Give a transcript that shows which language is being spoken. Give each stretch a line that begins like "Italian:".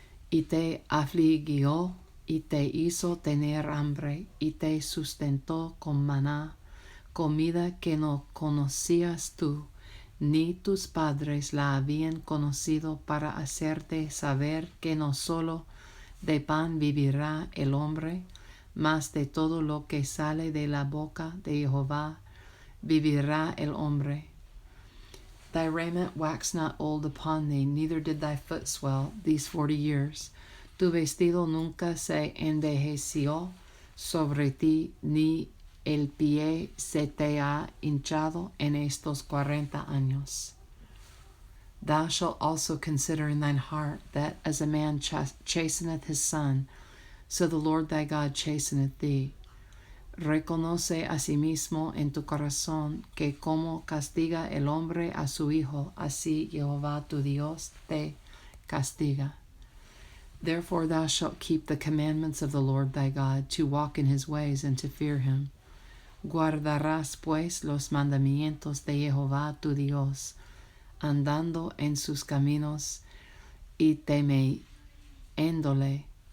Spanish: Y te afligió, y te hizo tener hambre, y te sustentó con maná, comida que no conocías tú, ni tus padres la habían conocido, para hacerte saber que no solo de pan vivirá el hombre, mas de todo lo que sale de la boca de Jehová vivirá el hombre.
English: Thy raiment waxed not old upon thee, neither did thy foot swell these 40 years.
Spanish: Tu vestido nunca se envejeció sobre ti, ni el pie se te ha hinchado en estos 40 años.
English: Thou shalt also consider in thine heart that as a man chasteneth his son, so the Lord thy God chasteneth thee.
Spanish: Reconoce asimismo en tu corazón que como castiga el hombre a su hijo, así Jehová tu Dios te castiga.
English: Therefore thou shalt keep the commandments of the Lord thy God, to walk in his ways and to fear him.
Spanish: Guardarás pues los mandamientos de Jehová tu Dios, andando en sus caminos y temiéndole.